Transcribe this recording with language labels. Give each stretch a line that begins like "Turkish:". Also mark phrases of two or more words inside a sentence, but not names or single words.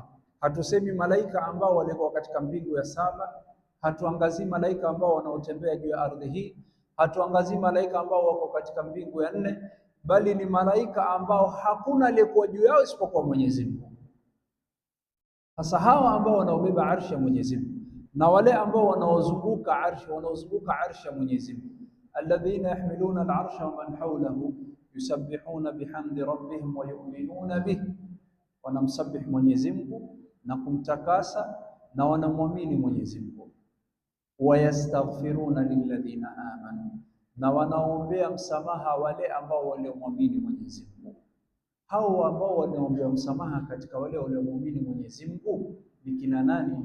Swahili: Hatusemi malaika ambao walikuwa katika mbingu ya saba, hatuangazii malaika ambao wanaotembea juu ya ardhi hii, hatuangazii malaika ambao wako katika mbingu ya 4, bali ni malaika ambao hakuna aliyekuwa juu yao isipokuwa Mwenyezi Mungu. Sasa hawa ambao wanaobeba arshi ya Mwenyezi Mungu na wale ambao wanaozunguka arshi ya Mwenyezi Mungu,
Arabic: الذين يحملون العرش ومن حوله يسبحون بحمد ربهم ويؤمنون به,
Swahili: wanamsabih Mwenyezi Mungu na kumtakasa na wanamwamini Mwenyezi Mungu.
Arabic: ويستغفرون للذين آمنوا,
Swahili: na wanaombea msamaha wale ambao waliomwamini Mwenyezi Mungu. Hao ambao wanaombea msamaha katika wale waliomwamini Mwenyezi Mungu ni kina nani?